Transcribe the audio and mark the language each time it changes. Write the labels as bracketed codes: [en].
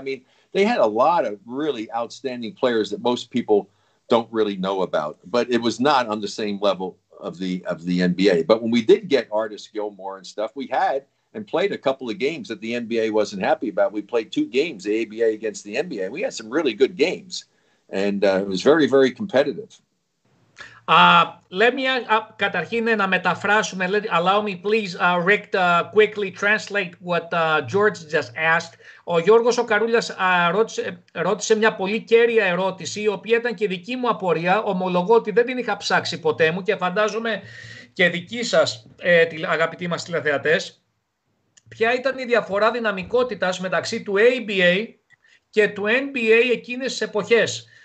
[en] I mean, they had a lot of really outstanding players that most people don't really know about, but it was not on the same level of the NBA. But when we did get Artis Gilmore and stuff, we had and played a couple of games that the NBA wasn't happy about. We played 2 games, the ABA against the NBA. We had some really good games, and it was very, very competitive. Let me [el] καταρχήν να μεταφράσουμε. [en] Allow me please, Rick, quickly translate what George just asked. [el] Ο Γιώργος ο Καρούλιας ρώτησε μια πολύ κέρια ερώτηση, η οποία ήταν και δική μου απορία. Ομολογώ ότι δεν την είχα ψάξει ποτέ μου και φαντάζομαι και δική σας, αγαπητοί μας τηλεθεατές. Ποια ήταν η διαφορά δυναμικότητας μεταξύ του ABA και του NBA εκείνες τις εποχές?